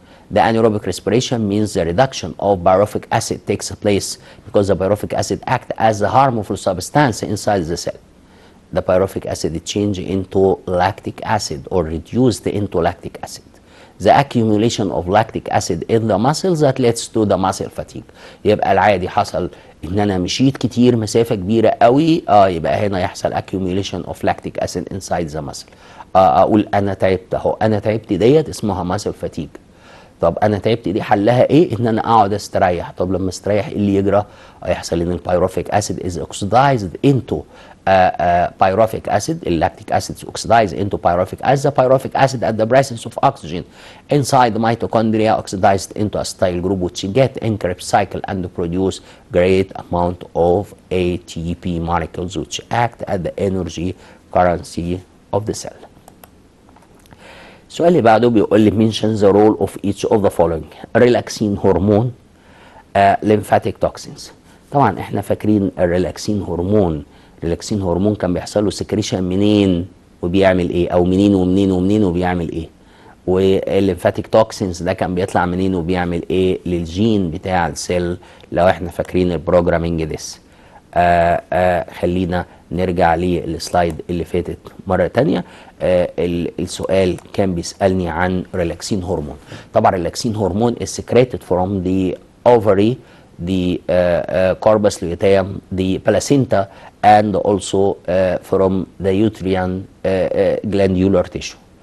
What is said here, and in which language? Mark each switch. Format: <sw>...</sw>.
<en>The anaerobic respiration means the reduction of pyruvic acid takes place because the pyruvic acid acts as a harmful substance inside the cell. The pyruvic acid change into lactic acid or reduced into lactic acid. The accumulation of lactic acid in the muscles that leads to the muscle fatigue.</en> <ar>يبقى العادي حصل ان انا مشيت كتير مسافة كبيرة قوي يبقى هنا يحصل</ar> <en>accumulation of lactic acid inside the muscle.</en> <ar>اقول انا تعبت اهو، انا تعبت ديت اسمها muscle fatigue. طب انا تعبت دي حلها ايه؟ ان انا اقعد استريح. طب لما استريح ايه اللي يجرى؟ هيحصل ان البيروفيك اسيد</ar> <en>is oxidized into pyruvic acid. Lactic acid is oxidized into pyruvic acid. The pyruvic acid at the presence of oxygen inside the mitochondria oxidized into acetyl group which get in Krebs cycle and produce great amount of ATP molecules which act as the energy currency of the cell.</en> <ar>السؤال اللي بعده بيقول لي</ar> <en>mention the role of each of the following: relaxin hormone, lymphatic toxins.</en> <ar>طبعا احنا فاكرين الريلاكسين هرمون، الريلاكسين هرمون كان بيحصل له سكريشن منين وبيعمل ايه، او منين ومنين ومنين وبيعمل ايه، والليمفاتيك توكسينز ده كان بيطلع منين وبيعمل ايه للجين بتاع السيل لو احنا فاكرين البروجرامينج ديس. خلينا نرجع للسلايد اللي فاتت مرة تانية. السؤال كان بيسألني عن ريلاكسين هرمون. طبعا ريلاكسين هرمون</ar> <en>is secreted from the ovary, the corpus luteum, the placenta, and also from the uterine glandular tissue.</en>